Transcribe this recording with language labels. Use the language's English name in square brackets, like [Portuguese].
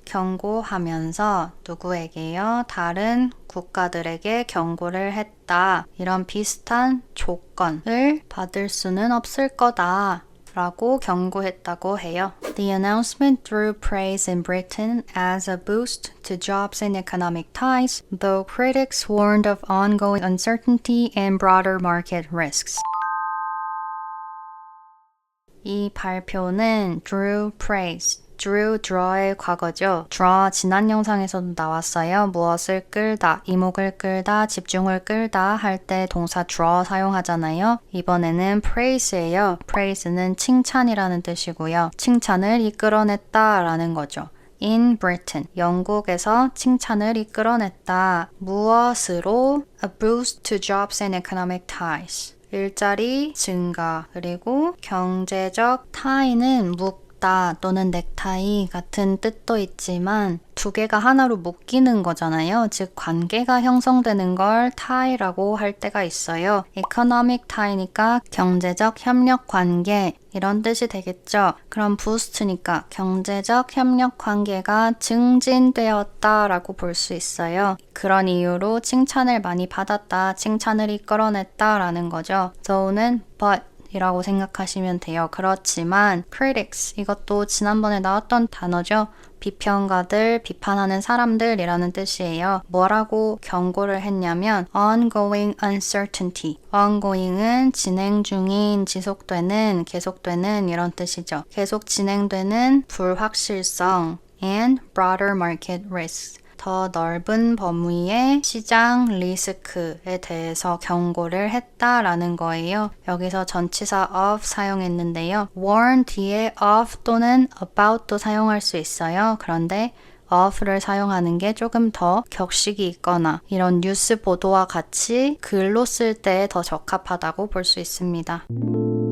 [Korean] 경고하면서 누구에게요? 다른 국가들에게 경고를 했다. 이런 비슷한 조건을 받을 수는 없을 거다. 라고 경고했다고 해요. [English] The announcement drew praise in Britain as a boost to jobs and economic ties, though critics warned of ongoing uncertainty and broader market risks. [Korean] 이 발표는 [English] drew praise. [Korean] draw의 과거죠. draw 지난 영상에서도 나왔어요. 무엇을 끌다, 이목을 끌다, 집중을 끌다 할 때 동사 draw 사용하잖아요. 이번에는 praise예요. praise는 칭찬이라는 뜻이고요. 칭찬을 이끌어냈다 라는 거죠. [English] In Britain, [Korean] 영국에서 칭찬을 이끌어냈다. 무엇으로? [English] A boost to jobs and economic ties. [Korean] 일자리 증가, 그리고 경제적 타이는 묶다 또는 넥타이 같은 뜻도 있지만 두 개가 하나로 묶이는 거잖아요. 즉 관계가 형성되는 걸 타이라고 할 때가 있어요. [English] economic tie [Korean] 니까 경제적 협력 관계 이런 뜻이 되겠죠. 그럼 boost니까 경제적 협력 관계가 증진되었다라고 볼 수 있어요. 그런 이유로 칭찬을 많이 받았다, 칭찬을 이끌어냈다라는 거죠. so는 but 이라고 생각하시면 돼요. 그렇지만 critics 이것도 지난번에 나왔던 단어죠. 비평가들, 비판하는 사람들이라는 뜻이에요. 뭐라고 경고를 했냐면 [English] ongoing uncertainty. [Korean] ongoing은 진행 중인, 지속되는, 계속되는 이런 뜻이죠. 계속 진행되는 불확실성 [English] and broader market risks. [Korean] 더 넓은 범위의 시장 리스크에 대해서 경고를 했다라는 거예요. 여기서 전치사 of 사용했는데요. warn 뒤에 of 또는 about도 사용할 수 있어요. 그런데 of를 사용하는 게 조금 더 격식이 있거나 이런 뉴스 보도와 같이 글로 쓸 때 더 적합하다고 볼 수 있습니다.